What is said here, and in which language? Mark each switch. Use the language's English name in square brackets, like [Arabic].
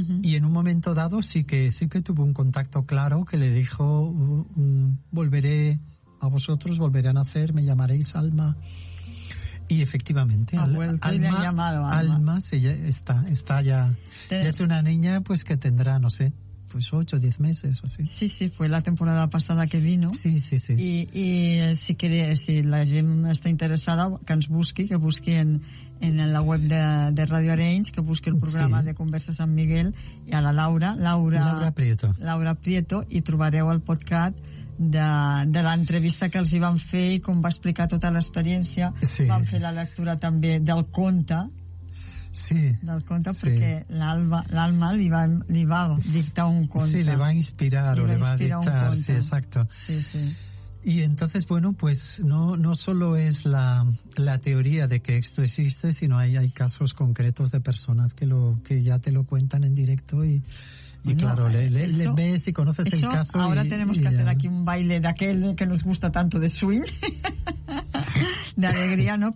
[Spanish] Y en un momento dado sí que tuvo un contacto claro que le dijo: volveré a vosotros, volveré a nacer, me llamaréis alma. Y efectivamente, ha vuelto alma, y me ha llamado alma. Alma, sí, ya está ya. Ya es una niña, pues que tendrá, no sé, pues 8 o 10 meses o así. Sí, sí, fue la temporada pasada que vino. Sí, sí, sí. Y si quiere, [Catalan] si la gent està interessada, que ens busqui, que busqui en la web de Radio Arenys, que busqui el programa, sí, de Converses amb Miguel i a la Laura Prieto, i trobareu el podcast de l'entrevista que els hi van fer i com va explicar tota l'experiència. Sí. Van fer la lectura també del conte. Sí. Del conte, sí. Perquè l'Alma li va dictar un conte. [Spanish] Sí, le va a inspirar. Sí, exacto. Sí, sí. Y entonces, bueno, pues no solo es la teoría de que esto existe, sino hay casos concretos de personas que ya te lo cuentan en directo y claro, le ves y conoces eso, el caso. Ahora tenemos que hacer aquí un baile de aquel que nos gusta tanto, de swing, de alegría, ¿no?